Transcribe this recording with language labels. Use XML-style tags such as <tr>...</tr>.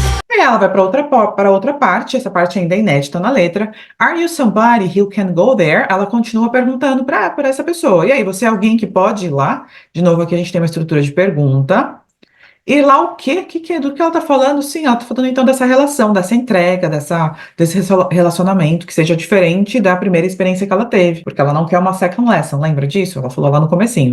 <pt>Aí ela vai para outra parte, essa parte ainda é inédita na letra.</pt> <en>Are you somebody who can go there?</en> <pt>Ela continua perguntando para essa pessoa. E aí, você é alguém que pode ir lá? De novo, aqui a gente tem uma estrutura de pergunta. E lá o quê? Do que ela está falando? Sim, ela está falando então dessa relação, dessa entrega, desse relacionamento que seja diferente da primeira experiência que ela teve, porque ela não quer uma second lesson, lembra disso? Ela falou lá no comecinho.</pt>